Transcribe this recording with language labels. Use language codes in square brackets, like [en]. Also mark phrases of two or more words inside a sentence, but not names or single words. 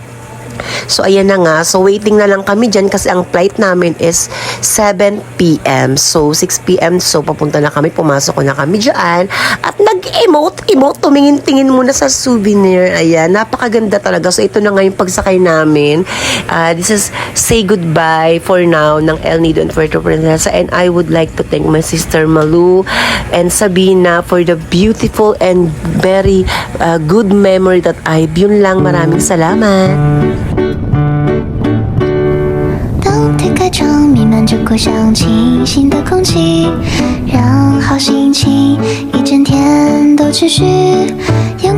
[tl] So, ayan na nga. So, waiting na lang kami dyan kasi ang flight namin is 7 p.m. So, 6 p.m. So, papunta na kami. Pumasok na kami dyan. At nag-emote. Tumingin-tingin muna sa souvenir. Ayan. Napakaganda talaga. So, ito na nga yung pagsakay namin. [en] This is say goodbye for now ng El Nido and Puerto Princesa. And I would like to thank my sister Malu and Sabina for the beautiful and very good memory that [tl] Yun lang. Maraming salamat. [zh] 当推开窗，弥漫着果香清新的空气，让好心情一整天都持续。阳光。